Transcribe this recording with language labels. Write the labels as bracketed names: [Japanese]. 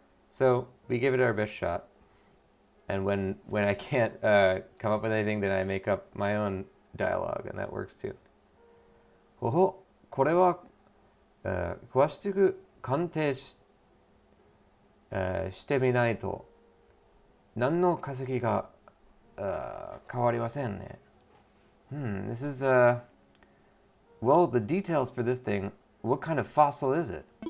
[English] So we give it our best shot. And when I can't come up with anything, then I make up my own dialogue, and that works too. [Japanese] ほほ、これは、詳しく鑑定してみないと何の化石が変わりませんね. [English] This is well, the details for this thing. What kind of fossil is it?